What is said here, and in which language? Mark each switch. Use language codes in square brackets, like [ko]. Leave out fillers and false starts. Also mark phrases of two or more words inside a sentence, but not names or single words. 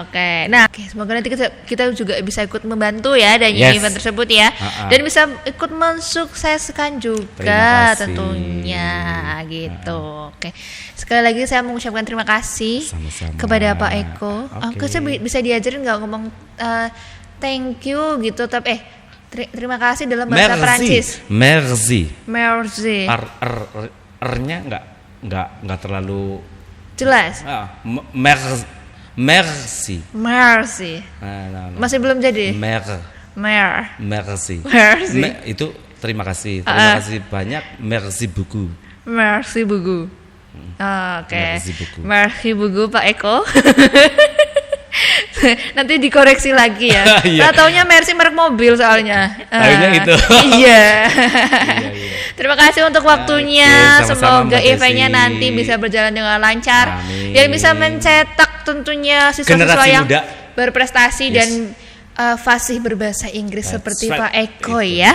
[id] Nah, semoga nanti kita juga bisa ikut membantu ya dan event tersebut ya, dan bisa ikut mensukseskan juga tentunya gitu. Sekali lagi saya mengucapkan terima kasih kepada Pak Eko. Saya bisa diajarin nggak ngomong [en] thank you [id] gitu, tapi terima kasih dalam bahasa Prancis. Merci. R-nya nggak terlalu jelas. Merci. Masih belum jadi. Merci. Itu terima kasih. Terima kasih banyak. [fr] Merci beaucoup. Merci beaucoup Pak Eko. [id] Nanti dikoreksi lagi ya. Taunya Mercy merek mobil soalnya. Akhirnya itu. Iya. Terima kasih untuk waktunya. Semoga eventnya nanti bisa berjalan dengan lancar. Dan bisa mencetak tentunya siswa-siswa yang berprestasi dan fasih berbahasa Inggris seperti Pak Eko ya.